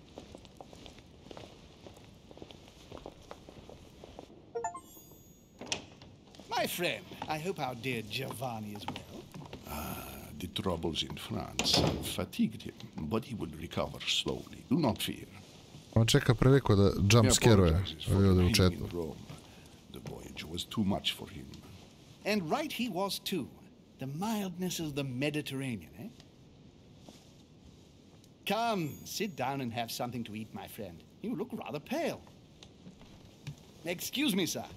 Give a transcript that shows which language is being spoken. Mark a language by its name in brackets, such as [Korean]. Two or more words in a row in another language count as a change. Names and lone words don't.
[English] My friend, I hope our dear Giovanni is well. The troubles in France have fatigued him, but he will recover slowly. Do not fear. [Serbian] On čeka priliku da jump [English] He [Serbian] skeruje. [English] apologizes for [Serbian] Ovi ovdje u [English] remaining [Serbian] chatu. [English] in Rome. The voyage was too much for him. And right he was too. The mildness of the Mediterranean, eh? Come, sit down and have something to eat, my friend. You look rather pale. Excuse me, sir.